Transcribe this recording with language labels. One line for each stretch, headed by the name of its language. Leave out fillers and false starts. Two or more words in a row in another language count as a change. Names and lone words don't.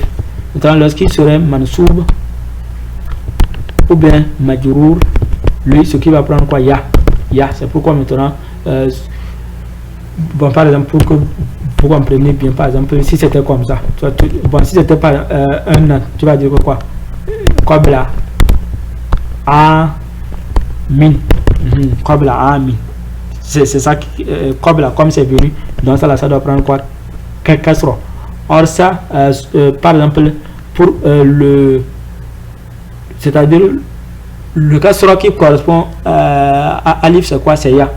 French: Maintenant lorsqu'il serait mansoub ou bien majrour, lui ce qui va prendre quoi? Ya. C'est pourquoi maintenant bon par exemple pour que vous compreniez bien, par exemple si c'était comme ça, bon si c'était pas un an, tu vas dire quoi?
Arabic: قبل عام. قبل عام.
French: C'est ça qui qabla, comme c'est venu. Donc ça doit prendre quoi? Kasra. Or ça, par exemple, pour le, c'est-à-dire le kasra qui correspond à alif, c'est quoi? C'est ya.